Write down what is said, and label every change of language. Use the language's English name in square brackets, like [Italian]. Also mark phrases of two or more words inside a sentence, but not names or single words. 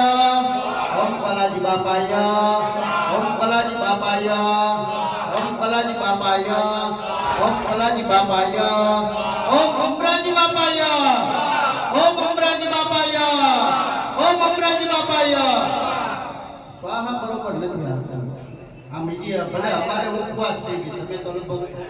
[Gujarati] ओम कलाजी बापाय ओम कलाजी बापाय ओम कला કલાજી બાપાય ઓમ કલાજી બાપાય ઓમ અમરાજી બાપાય ઓમ અમરાજી બાપાય ઓમ અમરાજી બાપાય સ્વાહા બરોબર નથી આવતા આ મીડિયા ભલે અમારે ઉપવાસ છે કે તમે તો લગભગ